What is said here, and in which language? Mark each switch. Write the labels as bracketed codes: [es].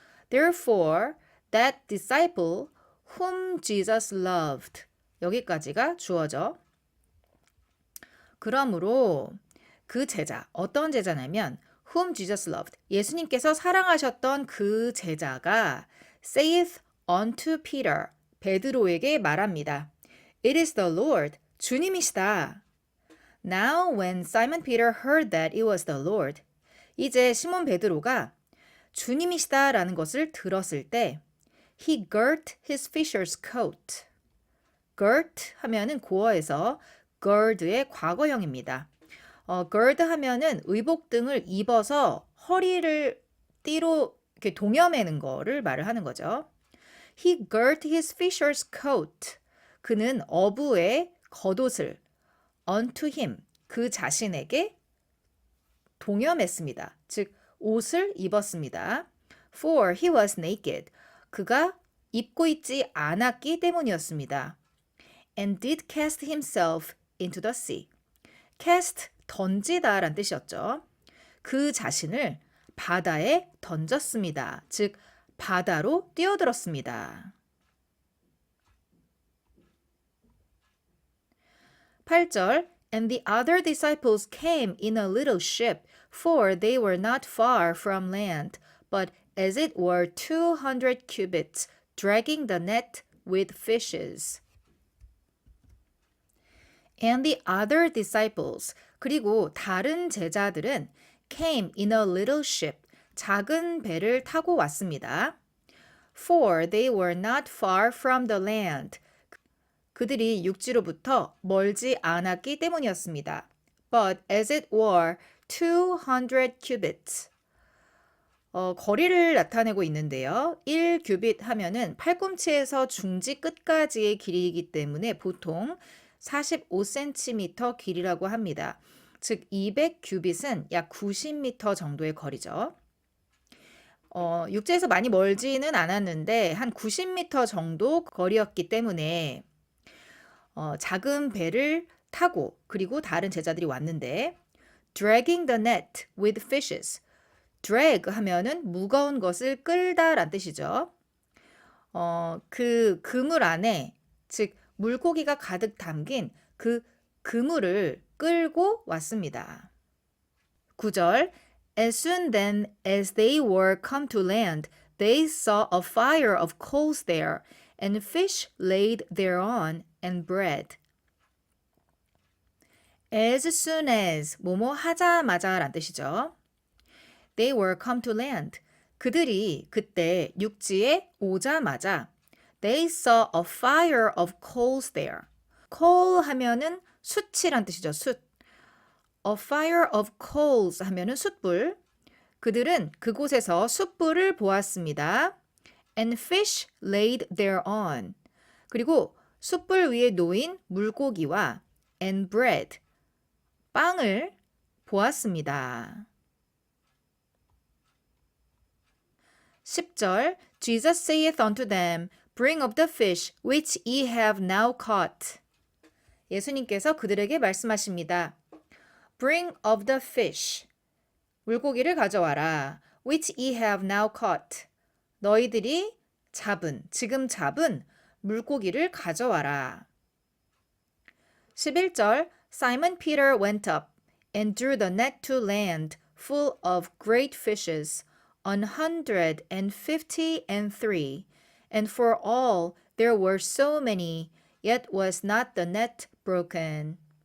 [en] Therefore that disciple whom Jesus loved. [ko] 여기까지가 주어져. 그러므로 그 제자, 어떤 제자냐면 [en] whom Jesus loved, [ko] 예수님께서 사랑하셨던 그 제자가 [en] saith unto Peter, [ko] 베드로에게 말합니다. [en] It is the Lord, [ko] 주님이시다. [en] Now when Simon Peter heard that it was the Lord, [ko] 이제 시몬 베드로가 주님이시다라는 것을 들었을 때 [en] he girt his fisher's coat. [ko] girt 하면은 고어에서 gird의 과거형입니다. gird 하면은 의복 등을 입어서 허리를 띠로 이렇게 동여매는 거를 말을 하는 거죠. [en] He girt his fisher's coat. [ko] 그는 어부의 겉옷을 [en] unto him, [ko] 그 자신에게 동여맸습니다. 즉 옷을 입었습니다. [en] For he was naked. [ko] 그가 입고 있지 않았기 때문이었습니다. [en] And did cast himself into the sea. [ko] cast, 던지다 라는 뜻이었죠. 그 자신을 바다에 던졌습니다. 즉 바다로 뛰어들었습니다. [en] 8절 And the other disciples came in a little ship, for they were not far from land, but as it were 200 cubits, dragging the net with fishes. And the other disciples, [ko] 그리고 다른 제자들은 [en] came in a little ship, [ko] 작은 배를 타고 왔습니다. [en] For they were not far from the land. [ko] 그들이 육지로부터 멀지 않았기 때문이었습니다. [en] But as it were 200 cubits. [ko] 거리를 나타내고 있는데요. 1규빗 하면은 팔꿈치에서 중지 끝까지의 길이이기 때문에 보통 45cm 길이라고 합니다. 즉 200규빗은 약 90m 정도의 거리죠. 육지에서 많이 멀지는 않았는데 한 90m 정도 거리였기 때문에 작은 배를 타고 그리고 다른 제자들이 왔는데 [en] dragging the net with fishes. [ko] drag 하면은 무거운 것을 끌다란 뜻이죠. 그 그물 안에 즉 물고기가 가득 담긴 그 그물을 끌고 왔습니다. [en] 9절 As soon then as they were come to land, they saw a fire of coals there, and fish laid thereon, and bread. As soon as, [ko] 뭐뭐 하자마자 란 뜻이죠. [en] They were come to land. [ko] 그들이 그때 육지에 오자마자 [en] They saw a fire of coals there. [ko] coal 하면은 숯이란 뜻이죠. 숯. [en] A fire of coals [ko] 하면은 숯불. 그들은 그곳에서 숯불을 보았습니다. [en] And fish laid thereon. [ko] 그리고 숯불 위에 놓인 물고기와 [en] and bread, [ko] 빵을 보았습니다. [en] 10절 Jesus saith unto them, Bring up the fish which ye have now caught. [ko] 예수님께서 그들에게 말씀하십니다. [en] Bring up the fish. [ko] 물고기를 가져와라. [en] Which ye have now caught. [ko] 너희들이 지금 잡은 물고기를 가져와라. [en] 11절 Simon Peter went up and drew the net to land full of great fishes, 153, and for all there were so many, yet was not the net broken.